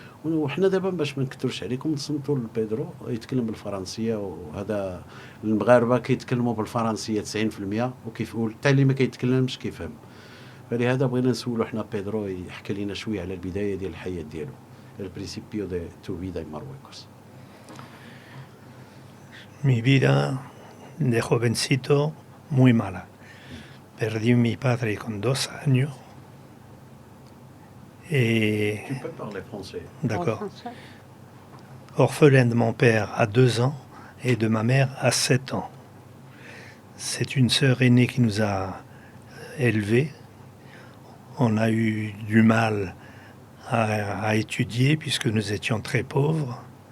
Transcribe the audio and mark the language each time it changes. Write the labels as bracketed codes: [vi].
[ar] وحنا دابا باش ما نكثرش عليكم نصنتوا لبيدرو يتكلم بالفرنسيه، وهذا المغاربه كيتكلموا بالفرنسيه 90%، وكيفقول حتى اللي ما كيتكلمش كيفهم. فلهذا بغينا نسولوا حنا بيدرو يحكي لنا شويه على البدايه ديال الحياه ديالو، [es] البرينسيبيو دي تو فيدا en Marruecos. Mi vida de jovencito muy mala. Perdí a mi padre con 2 años. [fr] Et... Tu peux parler français. D'accord. Orphelin de mon père à 2 ans et de ma mère à 7 ans. C'est une sœur aînée qui nous a élevés. On a eu du mal à étudier puisque nous étions très pauvres.